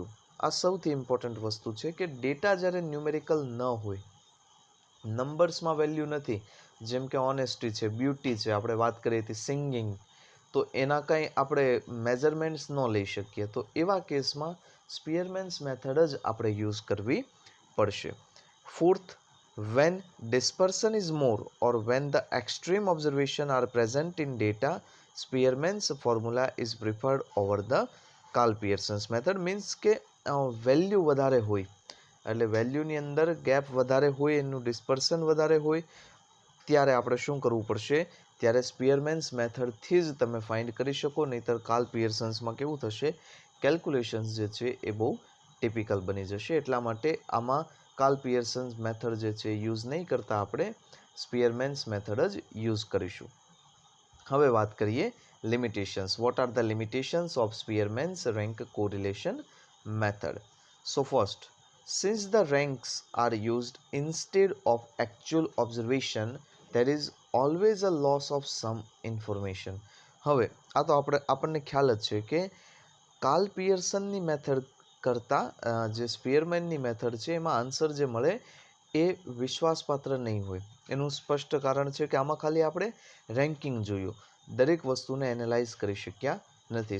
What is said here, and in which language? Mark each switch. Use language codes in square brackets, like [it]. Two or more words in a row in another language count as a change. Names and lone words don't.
[gu] આ સૌથી ઇમ્પોર્ટન્ટ વસ્તુ છે કે ડેટા જ્યારે ન્યુમેરિકલ ન હોય, નંબર્સમાં વેલ્યુ નથી, જેમ કે ઓનેસ્ટી છે, બ્યુટી છે, આપણે વાત કરી હતી સિંગિંગ, તો એના કંઈ આપણે મેઝરમેન્ટ્સ ન લઈ શકીએ, તો એવા કેસમાં સ્પીયરમેન્સ મેથડ જ આપણે યુઝ કરવી પડશે. ફોર્થ, [en] when dispersion is more or when the extreme observation are present in data, Spearman's formula is preferred over the Karl Pearson's method. [gu] મીન્સ કે વેલ્યુ વધારે હોય, એટલે વેલ્યુની અંદર ગેપ વધારે હોય, એનું ડિસ્પર્સન વધારે હોય, ત્યારે આપણે શું કરવું પડશે? ત્યારે સ્પીયરમેન્સ મેથડથી જ તમે ફાઇન્ડ કરી શકો. નહીંતર કાર્લ પિયર્સન્સમાં કેવું થશે? કેલ્ક્યુલેશન્સ જે છે એ બહુ ટિપિકલ બની જશે. એટલા માટે આમાં કાર્લ પિયર્સન્સ મેથડ જે છે યુઝ નહીં કરતા, આપણે સ્પીયરમેન્સ મેથડ જ યુઝ કરીશું. હવે વાત કરીએ લિમિટેશન્સ. [en] What are the limitations of Spearman's rank correlation method? So first, since the ranks are used instead of actual observation, there is always a loss of some information. [gu] હવે આ તો આપણને ખ્યાલ જ છે કે કાર્લ પિયર્સનની મેથડ કરતાં જે સ્પીયરમેનની મેથડ છે એમાં આન્સર જે મળે એ વિશ્વાસપાત્ર નહીં હોય. એનું સ્પષ્ટ કારણ છે કે આમાં ખાલી આપણે રેન્કિંગ જોયું, દરેક વસ્તુને એનાલાઇઝ કરી શક્યા નથી.